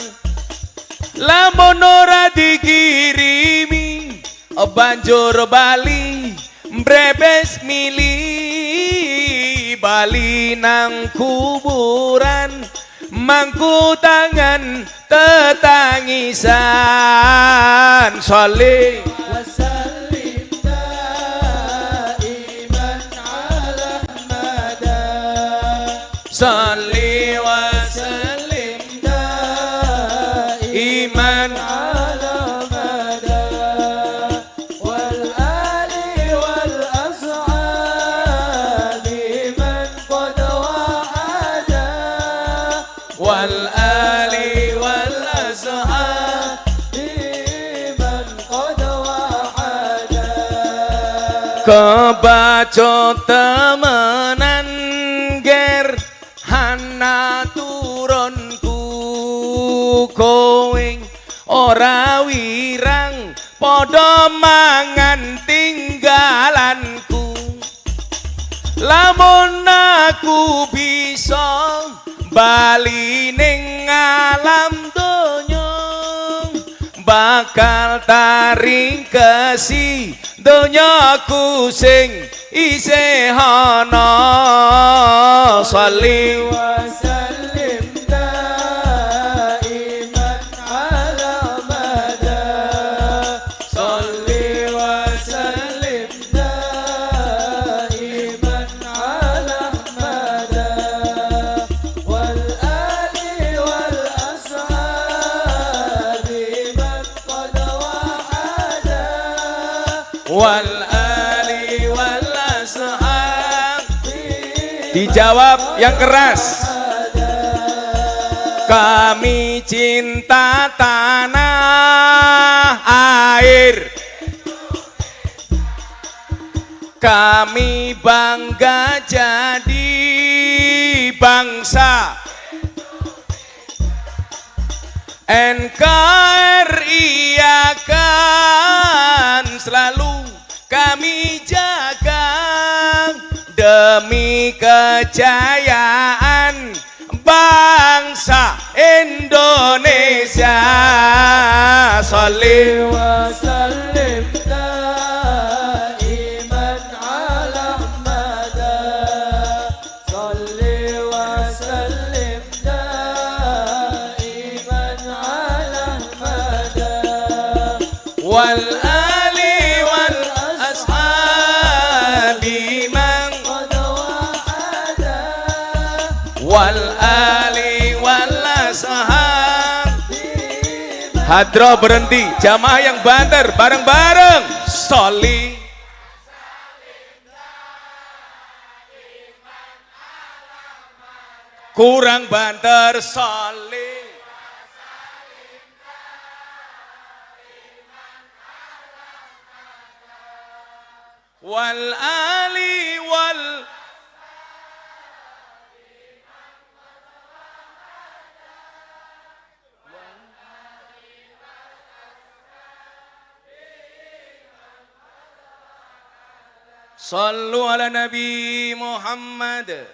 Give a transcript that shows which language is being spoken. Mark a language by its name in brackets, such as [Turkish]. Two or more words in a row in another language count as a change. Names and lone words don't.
[Javanese] Lamun ora dikirimi banjur bali mbrebes mili bali nang kuburan mangku tangan tetangisan. [Arabic] صلِّ وسلِّم دائماً على مدى. صلِّ وسلِّم دائماً على مدى. والآلِ والأصحابِ مَن قد وعدا. والآلِ والأصحابِ مَن قد وعدا. [Javanese] Kebaca temenan ger hana turunku kowe ora wirang padha mangan tinggalanku. Lamun aku bisa bali ning alam donya bakal taringkesi donyaku sing isih ana. [Arabic] صلِّ وسلِّم دائماً على مدى. صلِّ وسلِّم دائماً على مدى. والآلِ والأصحابِ مَن قد وعدا. والآلِ والأصحابِ. [Indonesian] Dijawab yang keras. Kami cinta tanah air, kami bangga jadi bangsa NKRI akan selalu kami jaga demi kejayaan bangsa Indonesia. [Arabic] صلِّ وسلِّم دائماً على مدى. صلِّ وسلِّم دائماً على مدى. والآلِ والأصحابِ مَن قد وعدا. والآلِ والأصحابِ [Indonesian] Hadroh berhenti, jamaah yang [Javanese] banter bareng-bareng. [Indonesian] Soli. [Javanese] Kurang banter, soli. [Arabic] والآلِ وال صلّوا على النبي محمد.